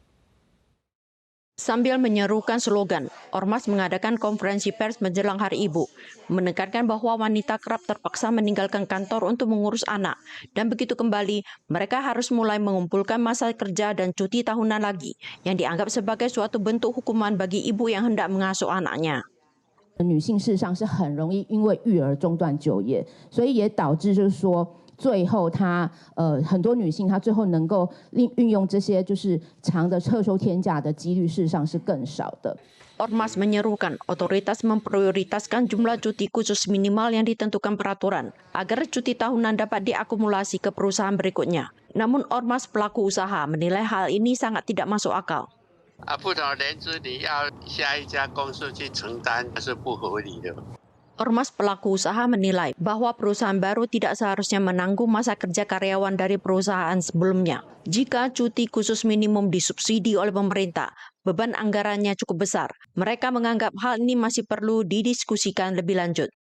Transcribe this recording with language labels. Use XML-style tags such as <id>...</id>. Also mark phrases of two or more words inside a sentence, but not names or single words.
<id>Sambil menyerukan slogan, ormas mengadakan konferensi pers menjelang Hari Ibu, menekankan bahwa wanita kerap terpaksa meninggalkan kantor untuk mengurus anak, dan begitu kembali, mereka harus mulai mengumpulkan masa kerja dan cuti tahunan lagi, yang dianggap sebagai suatu bentuk hukuman bagi ibu yang hendak mengasuh anaknya.</id> <zh>女性事实上是很容易因为育儿中断就业，所以也导致就是说。最后很多女性她最后能够运用这些就是长的特休天假的几率事实上是更少的。</zh> <id>Ormas menyerukan otoritas memprioritaskan jumlah cuti khusus minimal yang ditentukan peraturan agar cuti tahunan dapat diakumulasi ke perusahaan berikutnya. Namun ormas pelaku usaha menilai hal ini sangat tidak masuk akal.</id> <zh>不同的人资你要下一家公司去承担是不合理的。</zh> <id>Ormas pelaku usaha menilai bahwa perusahaan baru tidak seharusnya menanggung masa kerja karyawan dari perusahaan sebelumnya. Jika cuti khusus minimum disubsidi oleh pemerintah, beban anggarannya cukup besar. Mereka menganggap hal ini masih perlu didiskusikan lebih lanjut.</id>